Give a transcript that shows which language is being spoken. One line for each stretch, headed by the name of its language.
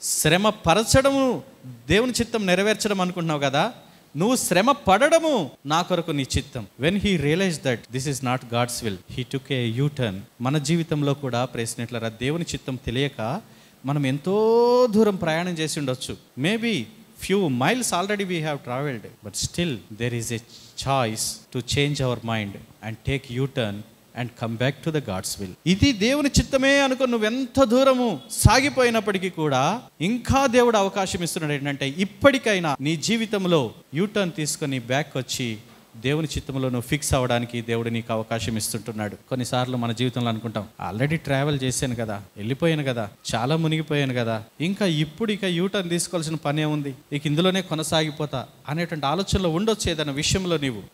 Telugu: శ్రమ పరచడము దేవుని చిత్తం నెరవేర్చడం అనుకుంటున్నావు కదా, నువ్వు శ్రమ పడడము నా కొరకు నీ చిత్తం.
English: When he realize that this is not God's will, he took a U-turn.
Telugu: మన జీవితంలో కూడా ప్రశ్నట్లరా, దేవుని చిత్తం తెలియక మనం ఎంతో దూరం ప్రయాణం చేసి ఉండొచ్చు.
English: Maybe few miles already we have traveled, but still there is a choice to change our mind and take U-turn and come back to the God's will.
Telugu: ఇది దేవుని చిత్తమే అనుకో, నువ్వెంత దూరము సాగిపోయినప్పటికీ కూడా ఇంకా దేవుడు అవకాశం ఇస్తున్నాడు ఏంటంటే, ఇప్పటికైనా నీ జీవితంలో యూటర్న్ తీసుకొని బ్యాక్ వచ్చి దేవుని చిత్తంలో నువ్వు ఫిక్స్ అవ్వడానికి దేవుడు నీకు అవకాశం ఇస్తుంటున్నాడు. కొన్నిసార్లు మన జీవితంలో అనుకుంటాం, ఆల్రెడీ ట్రావెల్ చేశాను కదా, వెళ్ళిపోయాను కదా, చాలా మునిగిపోయాను కదా, ఇంకా ఇక యూటర్న్ తీసుకోవాల్సిన పనే ఉంది, ఇక ఇందులోనే కొనసాగిపోతా అనేటువంటి ఆలోచనలో ఉండొచ్చు ఏదైనా విషయంలో నీవు.